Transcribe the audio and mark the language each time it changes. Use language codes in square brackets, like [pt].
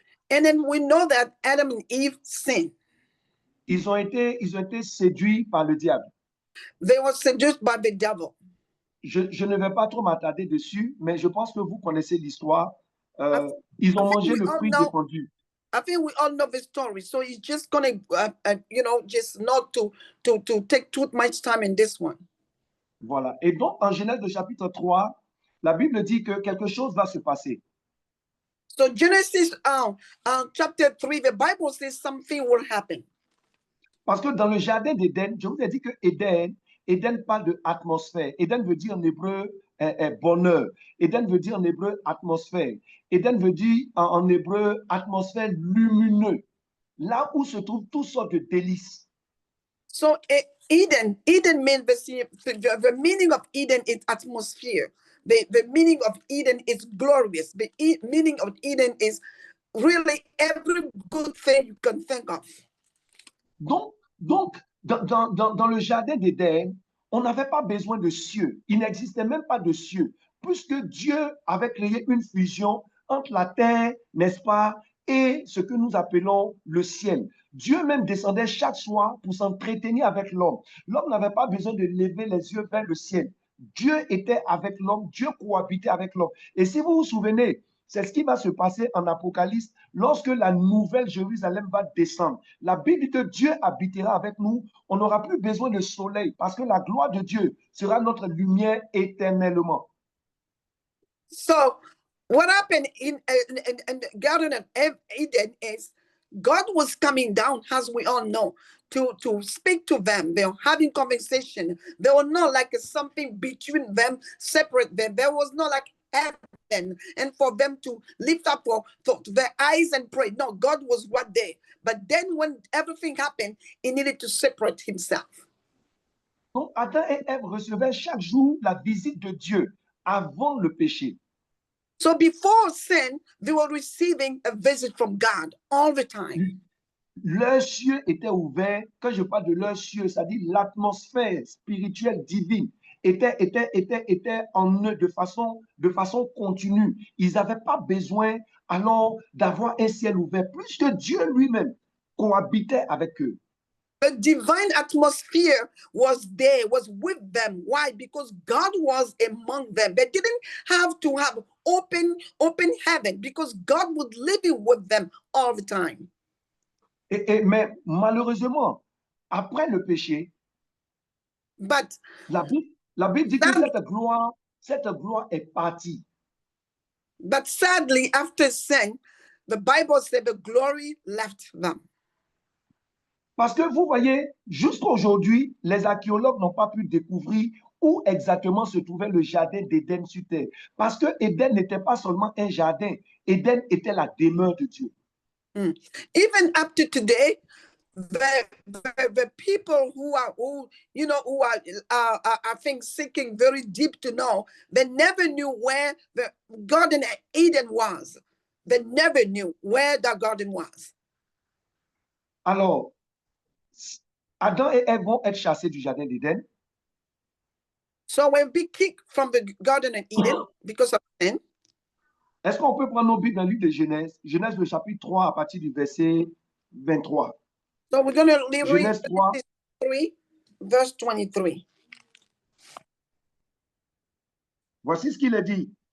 [en] And then we know that Adam and Eve sinned. [fr] Ils ont été séduits par le diable. [en] They were seduced by the devil. [fr] Je ne vais pas trop m'attarder dessus, mais je pense que vous connaissez l'histoire. Ils ont mangé le fruit défendu. [en] I think we all know the story, so it's just gonna, just not to take too much time in this one. [fr] Voilà. Et donc, en Genèse, chapitre 3, la Bible dit que quelque chose va se passer. [en] So Genesis chapter 3, the Bible says something will happen. [fr] Parce que dans le Jardin d'Éden, je vous ai dit que Éden parle de atmosphère. Éden veut dire en hébreu bonheur. Éden veut dire en hébreu atmosphère. Éden veut dire en hébreu atmosphère lumineux. Là où se trouvent toutes sortes de délices. [en] So Eden means the meaning of Eden is atmosphere. The meaning of Eden is glorious. The meaning of Eden is really every good thing you can think of. [fr] Donc dans le Jardin d'Éden, on n'avait pas besoin de cieux. Il n'existait même pas de cieux, puisque Dieu avait créé une fusion entre la terre, n'est-ce pas, et ce que nous appelons le ciel. Dieu même descendait chaque soir pour s'entretenir avec l'homme. L'homme n'avait pas besoin de lever les yeux vers le ciel. Dieu était avec l'homme, Dieu cohabitait avec l'homme. Et si vous vous souvenez, c'est ce qui va se passer en Apocalypse lorsque la nouvelle Jérusalem va descendre. La Bible dit que Dieu habitera avec nous. On n'aura plus besoin de soleil parce que la gloire de Dieu sera notre lumière éternellement. [en] So, what happened in the Garden of Eden is God was coming down, as we all know, to speak to them. They were having conversation. There was not like something between them, separate them. There was not like heaven and for them to lift up their eyes and pray. No, God was right there. But then when everything happened, he needed to separate himself. [fr] Donc Adam et Ève recevaient chaque jour la visite de Dieu avant le péché. [en] So before sin, they were receiving a visit from God all the time. [fr] Leurs cieux étaient ouverts. Quand je parle de leurs cieux, ça dit l'atmosphère spirituelle divine était en eux de façon continue. Ils n'avaient pas besoin alors d'avoir un ciel ouvert, puisque Dieu lui-même cohabitait avec eux. [en] The divine atmosphere was there, was with them. Why? Because God was among them. They didn't have to have open heaven because God was living with them all the time. [fr] Mais malheureusement, après le péché, [en] But [fr] la Bible dit que cette gloire est partie. [en] But sadly, after sin, the Bible said the glory left them. [fr] Parce que vous voyez, jusqu'à aujourd'hui, les archéologues n'ont pas pu découvrir où exactement se trouvait le jardin d'Éden sur terre. Parce que Éden n'était pas seulement un jardin, Éden était la demeure de Dieu. [en] Even up to today, the people who are I think seeking very deep to know, they never knew where the Garden of Eden was. They never knew where the garden was. [fr] Alors, Adam et Ève vont être chassés du jardin d'Éden. [en] So when we kicked from the Garden of Eden because of sin. [fr] Est-ce qu'on peut prendre nos Bibles dans le livre de Genèse, Genèse le chapitre 3 à partir du verset 23. [en] So we're going to read [fr] Genèse 3, [en] 3, verse 23. [fr] Voici ce qu'il est dit.